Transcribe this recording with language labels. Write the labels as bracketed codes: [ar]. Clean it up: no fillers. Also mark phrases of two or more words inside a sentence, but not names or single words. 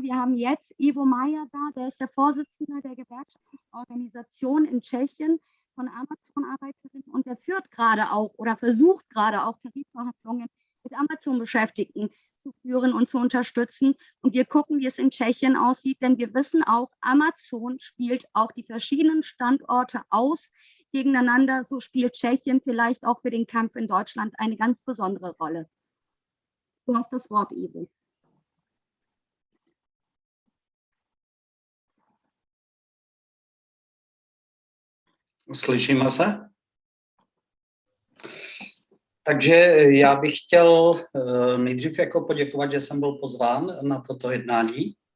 [de] Wir haben jetzt Ivo Meier da, der ist der Vorsitzende der gewerkschaftlichen Organisation in Tschechien von Amazon-Arbeiterinnen und der führt gerade auch oder versucht gerade auch Tarifverhandlungen mit Amazon-Beschäftigten zu führen und zu unterstützen. Und wir gucken, wie es in Tschechien aussieht, denn wir wissen auch, Amazon spielt auch die verschiedenen Standorte aus gegeneinander. So spielt Tschechien vielleicht auch für den Kampf in Deutschland eine ganz besondere Rolle. Du hast das Wort, Ivo. [cs] Slyšíme se? Takže já bych chtěl nejdřív jako poděkovat, že jsem byl pozván na toto jednání.